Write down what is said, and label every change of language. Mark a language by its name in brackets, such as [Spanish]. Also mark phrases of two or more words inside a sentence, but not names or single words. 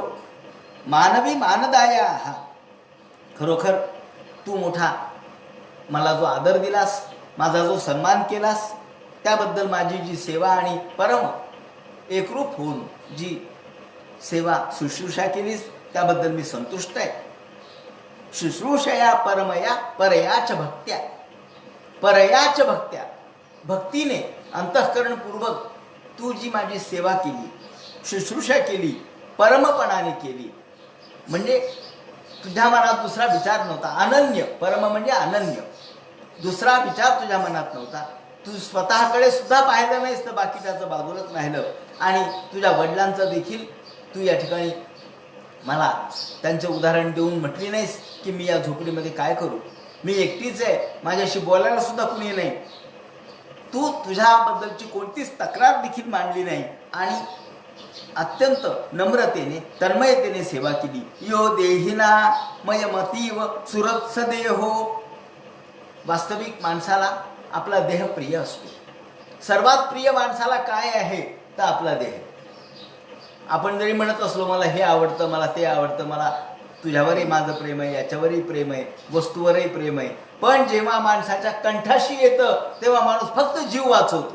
[Marathi] मानवी मानदाया, हा खरोखर तू मोठा मला जो आदर दिलास, माझा जो सन्मान केलास, त्याबद्दल माझी जी सेवा आणि परम एकरूप होऊन जी सेवा शुश्रूषा केलीस त्याबद्दल मी संतुष्ट आहे. [Sanskrit] शुश्रूषया परमया परयाच भक्त्या, परयाच भक्त्या, [Marathi] भक्तीने अंतःकरणपूर्वक तू जी माझी सेवा केली, शुश्रूषा केली, परमपणाने केली, म्हणजे तुझ्या मनात दुसरा विचार नव्हता. अनन्य, परम म्हणजे अनन्य, दुसरा विचार तुझ्या मनात नव्हता. तू स्वतःकडे सुद्धा पाहिलं नाहीस तर बाकीच्याचं बाजूलाच राहिलं. आणि तुझ्या वडिलांचं देखील तू या ठिकाणी मला त्यांचं उदाहरण देऊन म्हटली नाहीस की मी या झोपडीमध्ये काय करू, मी एकटीच आहे, माझ्याशी बोलायला सुद्धा कुणी नाही. तू तुझ्याबद्दलची कोणतीच तक्रार देखील मांडली नाही आणि अत्यंत नम्रतेने तन्मयतेने सेवा केली. [Sanskrit] यो देहिना मयमतीव सुरत्स देहो, [Marathi] वास्तविक माणसाला आपला देह प्रिय असतो. सर्वात प्रिय माणसाला काय आहे तर आपला देह. आपण जरी म्हणत असलो मला हे आवडतं, मला ते आवडतं, मला तुझ्यावरही माझं प्रेम आहे, याच्यावरही प्रेम आहे, वस्तूवरही प्रेम आहे, पण जेव्हा माणसाच्या कंठाशी येतं तेव्हा माणूस फक्त जीव वाचवतो.